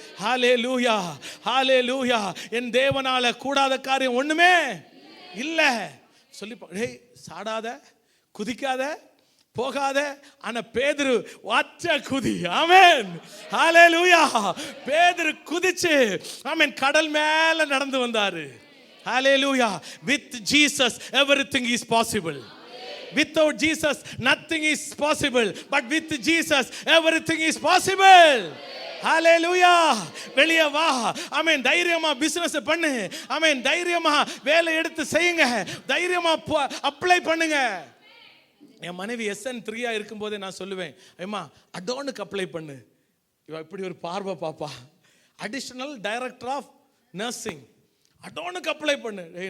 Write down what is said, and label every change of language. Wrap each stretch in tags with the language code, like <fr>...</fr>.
<ta>ஹalleluya, ஹalleluya. என் தேவனால கூடாத காரியம் ஒண்ணுமே இல்ல. சொல்லி டேய் சாடாத, குதிக்காத, போகாத. ஆனா பேதுரு வாச்ச குதி. ஆமென், ஹalleluya. பேதுரு குதிச்சு, ஆமென், கடல் மேல நடந்து வந்தாரு. ஹalleluya.</ta> <en>With Jesus everything is possible. Without Jesus nothing is possible, but with Jesus everything is possible.</en> <ta>ஹalleluya. வெளியே வா, ஆமென், தைரியமா பிசினஸ் பண்ணு, ஆமென், தைரியமா வேலை எடுத்து செய்யுங்க, தைரியமா அப்ளை பண்ணுங்க. என் மனைவி SN3 இருக்கும் போதே நான் சொல்லுவேன், அம்மா அடோனுக்கு அப்ளை பண்ணு. இவ இப்படி ஒரு பார்வை பாப்பா, additional director of nursing, அடோனுக்கு apply பண்ணு.</ta>